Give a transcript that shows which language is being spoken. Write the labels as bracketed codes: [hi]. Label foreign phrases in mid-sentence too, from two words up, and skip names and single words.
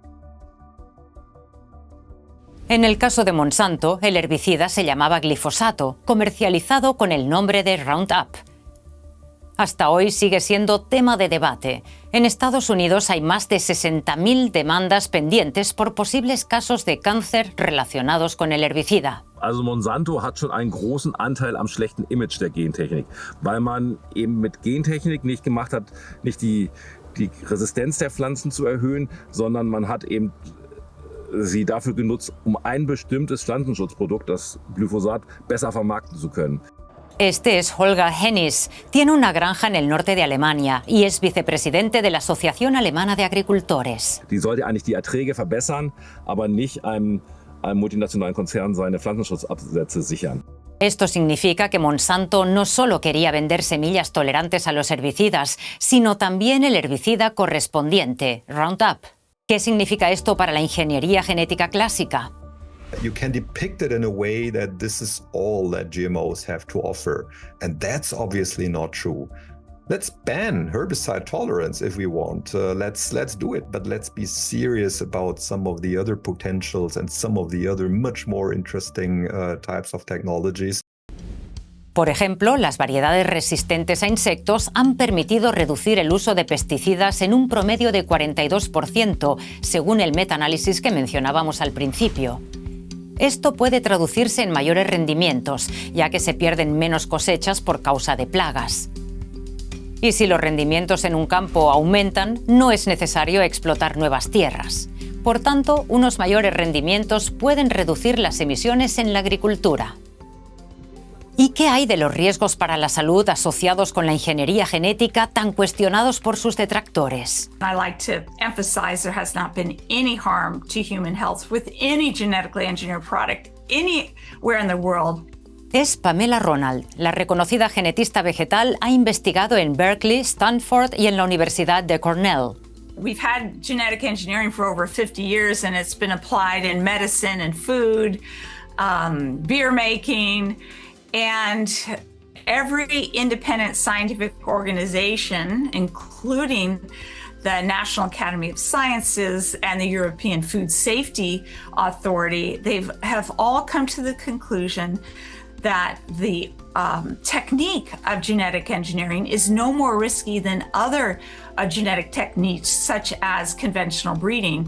[es] En el caso de Monsanto, el herbicida se llamaba glifosato, comercializado con el nombre de Roundup. Hasta hoy sigue siendo tema de debate. En Estados Unidos hay más de 60.000 demandas pendientes por posibles casos de cáncer relacionados con el herbicida. [de] Also Monsanto hat schon einen großen Anteil am schlechten Image der Gentechnik, weil man eben mit Gentechnik nicht gemacht hat, nicht die Resistenz der Pflanzen zu erhöhen, sondern man hat eben sie dafür genutzt, um ein bestimmtes Pflanzenschutzprodukt, das Glyphosat, besser vermarkten zu können. [es] Este es Holger Hennis. Tiene una granja en el norte de Alemania y es vicepresidente de la Asociación Alemana de Agricultores. [de] Die sollte eigentlich die Erträge verbessern, aber nicht einem multinationalen Konzern seine Pflanzenschutzabsätze sichern. [es] Esto significa que Monsanto no solo quería vender semillas tolerantes a los herbicidas, sino también el herbicida correspondiente, Roundup. ¿Qué significa esto para la ingeniería genética clásica? [en] You can depict it in a way that this is all that GMOs have to offer, and that's obviously not true. Let's ban herbicide tolerance if we want. Let's do it, but let's be serious about some of the other potentials and some of the other much more interesting types of technologies. [es] Por ejemplo, las variedades resistentes a insectos han permitido reducir el uso de pesticidas en un promedio de 42%, según el metaanálisis que mencionábamos al principio. Esto puede traducirse en mayores rendimientos, ya que se pierden menos cosechas por causa de plagas. Y si los rendimientos en un campo aumentan, no es necesario explotar nuevas tierras. Por tanto, unos mayores rendimientos pueden reducir las emisiones en la agricultura. ¿Y qué hay de los riesgos para la salud asociados con la ingeniería genética tan cuestionados por sus detractores? [en] I like to emphasize there has not been any harm to human health with any genetically engineered product anywhere in the world. [es] Es Pamela Ronald. La reconocida genetista vegetal ha investigado en Berkeley, Stanford y en la Universidad de Cornell. [en] We've had genetic engineering for over 50 years and it's been applied in medicine and food, beer making, and every independent scientific organization, including the National Academy of Sciences and the European Food Safety Authority, have all come to the conclusion that the technique of genetic engineering is no more risky than other genetic techniques such as conventional breeding.